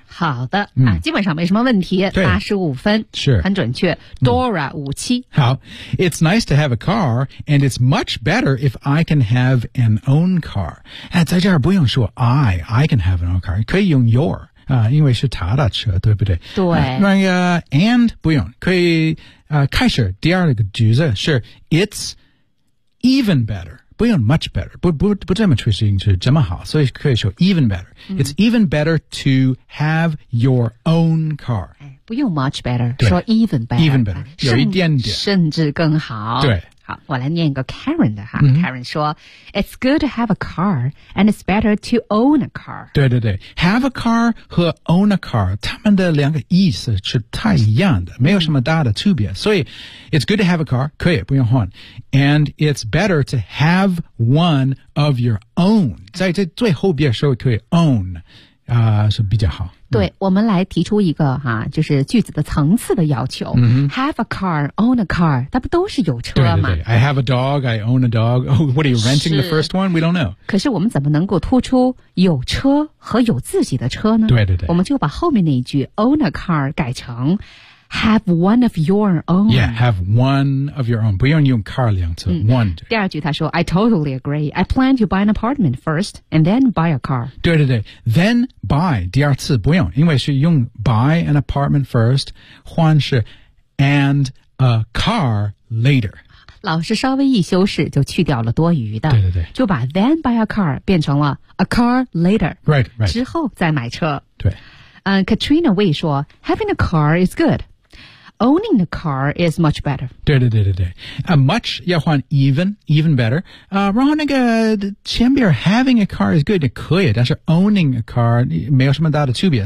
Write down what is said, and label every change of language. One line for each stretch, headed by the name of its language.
Chinese: 好的，基本上没什么问题。 85分，是很准确。Dora 57。
English: 好， It's nice to have a car, and it's much better if I can have an own car.
Chinese: 在这儿不用说
English: I can have an own car.
Chinese: 可以用 your, 因为是他的车，对不对？对。 And 不用，可以开始第二个句子是
English: It's even better.
Chinese: 不用 much better, 不这么确定是这么好，所以可以说 even better.
English: It's even better to have your own car.
Chinese: 不用 much better, 说 even better. Even better, 有一点点。甚至更好。对。好，我来念一个 Karen 的哈。
English: Karen 说 It's good to have a car, and it's better to own a car.
Chinese: 对对对。Have a car 和 own a car, 他们的两个意思是太一样的，没有什么大的区别。
English: 所以 it's good to have a car,
Chinese: 可以不用换。
English: And it's better to have one of your own.
Chinese: 在这最后边说可以 own, 是比较好。对，我们来提出一个哈，就是句子的层次的要求。
English: Have a car, own a car,
Chinese: 它不都是有车吗？对对对。
English: I have a dog, I own a dog. Oh, what are you renting the first one? We don't know.
Chinese: 可是我们怎么能够突出有车和有自己的车呢？对对对。我们就把后面那一句 own a car 改成
English: have one of your own. Yeah, have one of your own. 不用用 car 两次 one.
Chinese: 第二句他说
English: I totally agree. I plan to buy an apartment first and then buy a car.
Chinese: 对对对。Then buy, 第二次不用，因为是用
English: buy an apartment first,
Chinese: 换是
English: and a car later.
Chinese: 老师稍微一修饰就去掉了多余的。对对对。就把
English: then buy a car
Chinese: 变成了
English: a car later. Right, right.
Chinese: 之后再买车。对。
English: Katrina Wei 说 having a car is good. Owning a car is much better.
Chinese: 对对对对对。Much 要换 even better. 然后那个前边
English: having a car is good,
Chinese: 可以，但是
English: owning a car
Chinese: 没有什么大的区别。